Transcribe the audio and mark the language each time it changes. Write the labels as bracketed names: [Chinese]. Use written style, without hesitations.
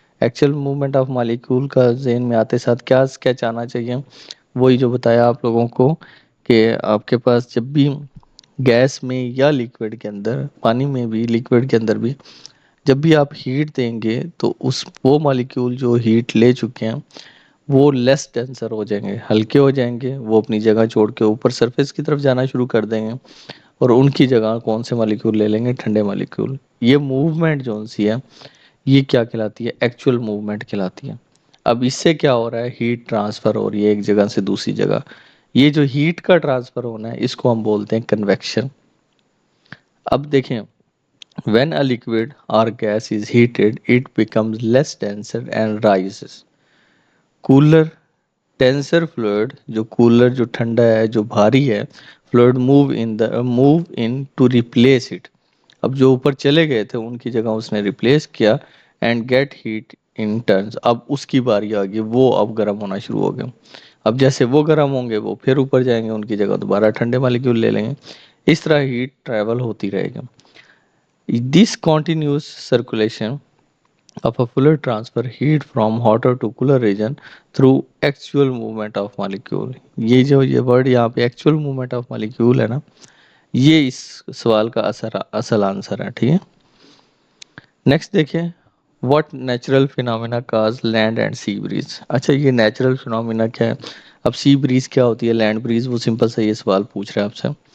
[Urdu] Actual movement of molecule کا ذہن میں آتے ساتھ کیا اسکیچ آنا چاہیے؟ وہی جو بتایا آپ لوگوں کو کہ آپ کے پاس جب بھی گیس میں یا لیکوڈ کے اندر، پانی میں بھی لیکوڈ کے اندر بھی جب بھی آپ ہیٹ دیں گے تو وہ مالیکیول جو ہیٹ لے چکے ہیں وہ لیس ڈینسر ہو جائیں گے، ہلکے ہو جائیں گے، وہ اپنی جگہ چھوڑ کے اوپر سرفیس کی طرف جانا شروع کر دیں گے اور ان کی جگہ کون سے مالیکیول لے لیں گے؟ ٹھنڈے مالیکیول. یہ موومنٹ جو سی ہے یہ کیا کہلاتی ہے؟ ایکچوئل موومنٹ کہلاتی ہے. اب اس سے کیا ہو رہا ہے؟ ہیٹ ٹرانسفر ہو رہی ہے ایک جگہ سے دوسری جگہ. یہ جو ہیٹ کا ٹرانسفر ہونا ہے اس کو ہم بولتے ہیں کنویکشن. اب دیکھیں [English] when a liquid or gas is heated it becomes less denser and rises. Cooler denser fluid [Urdu] جو کولر جو ٹھنڈا ہے جو بھاری ہے [English] Fluid move in to replace it. [Urdu] اب جو اوپر چلے گئے تھے ان کی جگہ اس نے ریپلیس کیا [English] And get heat in turns. [Urdu] اب اس کی باری آ گئی، وہ اب گرم ہونا شروع ہو گئے. اب جیسے وہ گرم ہوں گے وہ پھر اوپر جائیں گے، ان کی جگہ دوبارہ ٹھنڈے مالیکیول لے لیں گے. اس طرح ہیٹ ٹریول ہوتی رہے گی. [English] This continuous circulation of a fluid transfer heat from hotter to cooler region through actual movement of molecule. [Urdu] یہ جو یہ ورڈ یہاں پہ ایکچوئل موومنٹ آف مالیکیول ہے نا، یہ اس سوال کا اصل آنسر ہے. ٹھیک ہے. نیکسٹ دیکھیں. [English] What natural phenomena cause land and sea breeze? [Urdu] اچھا یہ نیچرل فینومینا کیا ہے؟ اب سی بریز کیا ہوتی ہے، لینڈ بریز، وہ سمپل سا یہ سوال پوچھ رہا ہے آپ سے.